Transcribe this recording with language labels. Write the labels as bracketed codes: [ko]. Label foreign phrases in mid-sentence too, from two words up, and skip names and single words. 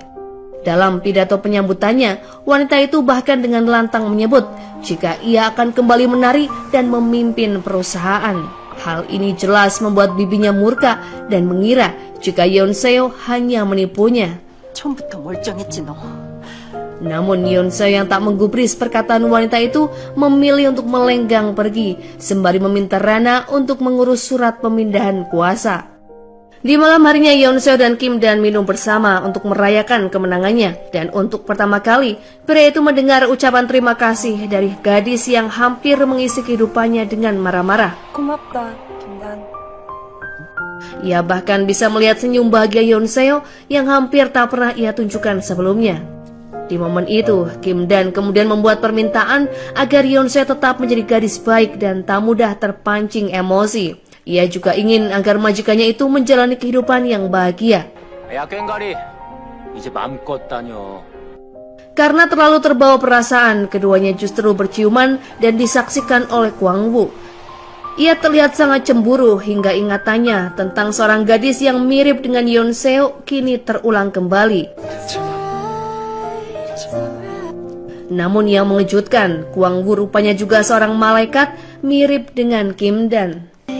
[id] Dalam pidato penyambutannya, wanita itu bahkan dengan lantang menyebut jika ia akan kembali menari dan memimpin perusahaan. Hal ini jelas membuat bibinya murka dan mengira jika Yeon Seo hanya menipunya. [ko] 처음부터 멀쩡했지 너. [id] Namun Yoon Seo yang tak menggubris perkataan wanita itu memilih untuk melenggang pergi sembari meminta Rana untuk mengurus surat pemindahan kuasa. Di malam harinya Yoon Seo dan Kim Dan minum bersama untuk merayakan kemenangannya. Dan untuk pertama kali, pria itu mendengar ucapan terima kasih dari gadis yang hampir mengisi kehidupannya dengan marah-marah. [ko] 고맙다, 김단. [id] Ia bahkan bisa melihat senyum bahagia Yoon Seo yang hampir tak pernah ia tunjukkan sebelumnya. Di momen itu, Kim Dan kemudian membuat permintaan agar Yoon Seo tetap menjadi gadis baik dan tak mudah terpancing emosi. Ia juga ingin agar majikannya itu menjalani kehidupan yang bahagia. [ko] 야 꽹가리 이제 맘껏 다녀. [id] Karena terlalu terbawa perasaan, keduanya justru berciuman dan disaksikan oleh Kwang Woo. Ia terlihat sangat cemburu hingga ingatannya tentang seorang gadis yang mirip dengan Yoon Seo kini terulang kembali. Namun yang mengejutkan, Kwang Woo rupanya juga seorang malaikat mirip dengan Kim Dan.